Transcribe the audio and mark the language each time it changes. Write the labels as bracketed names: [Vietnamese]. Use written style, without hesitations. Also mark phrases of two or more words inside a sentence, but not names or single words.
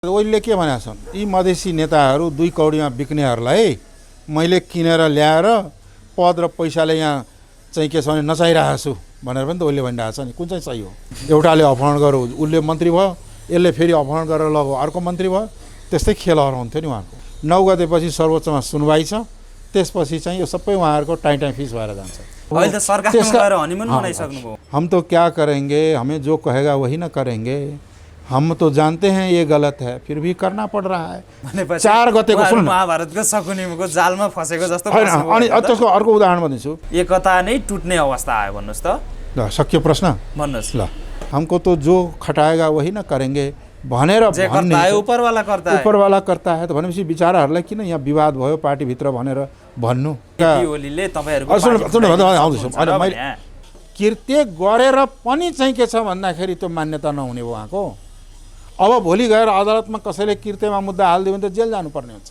[Nepali] ओइले के भनेका छन् यी मधेसी नेताहरू दुई कौडीमा बिक्नेहरूलाई मैले किनेर ल्याएर पद र पैसाले यहाँ चाहिँ के छ भने नचाहिरहेको छु भनेर पनि त ओइले भनिरहेको छ नि। कुन चाहिँ सही हो? एउटाले अपहरण गर्यो उसले मन्त्री भयो, यसले फेरि अपहरण गरेर लग्यो अर्को मन्त्री भयो। त्यस्तै खेलहरू हुन्थ्यो नि उहाँको। 9 गतेपछि सर्वोच्चमा सुनवाई छ, त्यसपछि चाहिँ यो सबै उहाँहरूको टाइम फिक्स भएर जान्छ। अहिले त सरकारमा गएर हनीमुन मनाइसक्नुभयो। [Hindi] हम तो क्या करेंगे, हमें जो कहेगा वही न करेंगे। हम तो जानते हैं ये गलत है, फिर भी करना पड़ रहा है। [Nepali] 4 गतेको सुन, महाभारतको शकुनीको जालमा फसेको जस्तो अनि त्यसको अर्को उदाहरण भन्छु। एकता नै टुट्ने अवस्था आयो भन्नुस् त। ल सक्यो प्रश्न भन्नुस्। ल [Hindi] हमको तो जो खटाएगा वही न करेंगे [Nepali] भनेर भन्ने [Hindi] ऊपरवाला करता है [Nepali] त भनेपछि बिचाराहरूलाई किन यहाँ विवाद भयो पार्टीभित्र भनेर भन्नु। ओलीले तपाईहरुको अनि मैले कृत्य गरेर पनि चाहिँ के छ भन्दाखेरि त्यो मान्यता नहुने भयो उहाँको। अब भोलि गएर अदालतमा कसैले कृत्यमा मुद्दा हालिदियो भने त जेल जानुपर्ने हुन्छ।